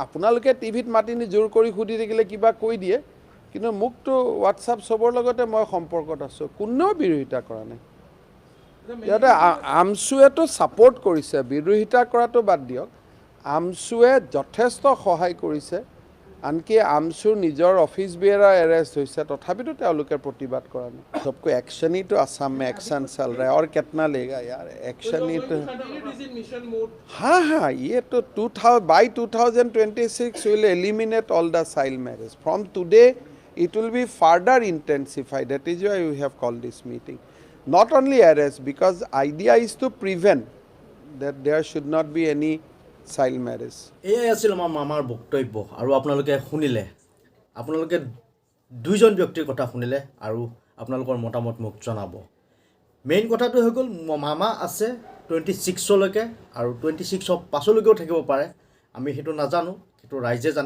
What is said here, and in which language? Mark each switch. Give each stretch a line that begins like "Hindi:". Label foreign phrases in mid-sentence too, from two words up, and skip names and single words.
Assamese: আপোনালোকে টিভিত মাতি নি জোৰ কৰি সুধি থাকিলে কিবা কৈ দিয়ে, কিন্তু মোকতো হোৱাটছআপ চবৰ লগতে মই সম্পৰ্কত আছোঁ, কোনেও বিৰোধিতা কৰা নাই। সিহঁতে আমচুৱেতো ছাপোৰ্ট কৰিছে, বিৰোধিতা কৰাটো বাদ দিয়ক। আমচুৱে যথেষ্ট সহায় কৰিছে, আনকি আমচুৰ নিজৰ
English: office bearer
Assamese: এৰেষ্ট হৈছে, তথাপিতো তেওঁলোকে প্ৰতিবাদ কৰা নাই।
Hindi: सबको एक्शन ही तो असम में एक्शन चल रहा है और कितना लेगा यार, एक्शन ही तो। हाँ, ये तो
English: 2026 will eliminate all the child marriage. From today it will be further intensified. That is why we have called this meeting. Not only arrest, because idea is to prevent that there should not be any child marriage.
Assamese: এয়াই আছিল আমাৰ মামাৰ বক্তব্য। আৰু আপোনালোকে শুনিলে, আপোনালোকে দুইজন ব্যক্তিৰ কথা শুনিলে আৰু আপোনালোকৰ মতামত মোক জনাব। মেইন কথাটো হৈ গ'ল, মামা আছে 26লৈকে আৰু 26ৰ পাছলৈকেও থাকিব পাৰে, আমি সেইটো নাজানো, সেইটো ৰাইজে জানে।